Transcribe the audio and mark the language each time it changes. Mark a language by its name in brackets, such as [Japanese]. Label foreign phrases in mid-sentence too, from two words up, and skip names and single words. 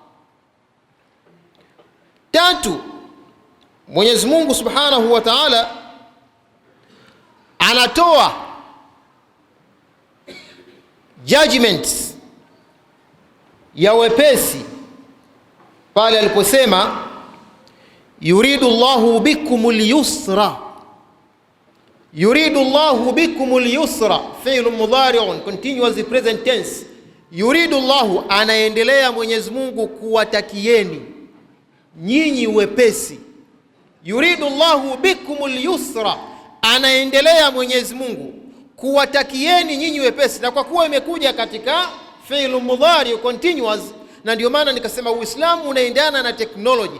[Swahili] 3, Mwenyezi Mungu [Arabic] سبحانه وتعالى [Swahili] anatoa judgments ya wepesi pale aliposema [Arabic] يريد الله بكم اليسر. يريد الله بكم اليسر، فعل مضارع [English] continuous present tense. [Arabic] يريد الله, [Swahili] anaendelea Mwenyezi Mungu kuwatakieni nyinyi wepesi. [Arabic] يريد الله بكم اليسر, [Swahili] anaendelea Mwenyezi Mungu kuwatakieni nyinyi wepesi. Na kwa kuwa imekuja katika [Arabic] فعل مضارع [Swahili] continuous, na ndio maana nikasema Uislamu unaendana na teknoloji.